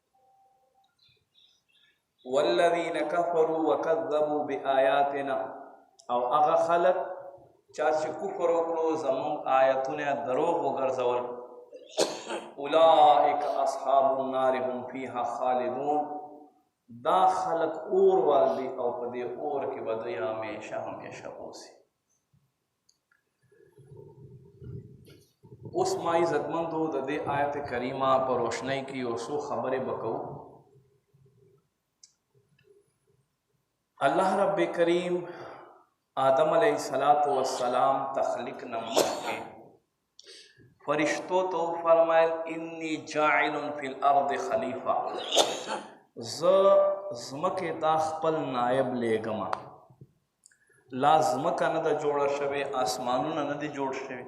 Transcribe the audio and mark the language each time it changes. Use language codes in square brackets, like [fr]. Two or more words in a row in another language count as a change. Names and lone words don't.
[ar] والذین کفروا وکذبوا بآیاتنا، [ps] او هغه خلک چا چې کفر وکړو زموږ آیتونه دروغ وګرځول، [ar] اولئک اصحاب النار هم فیها خالدون. [ps] دا خلک اور والدي او په دې اور کې به دوی همیشه اوسي. اوس ما عزتمندو د دې آیت کریمه په روشنۍ کې یو څو خبرې به کوو. اللہ رب کریم آدم علیہ السلام تخلیق نه مخکې فرشتو ته فرمایل [ar] انی جاعل فی الارض خلیفه، [ps] زه ځمکې ته خپل نایب لیږم. لا ځمکه نه ده جوړه شوې، آسمانونه نه دي جوړ شوي.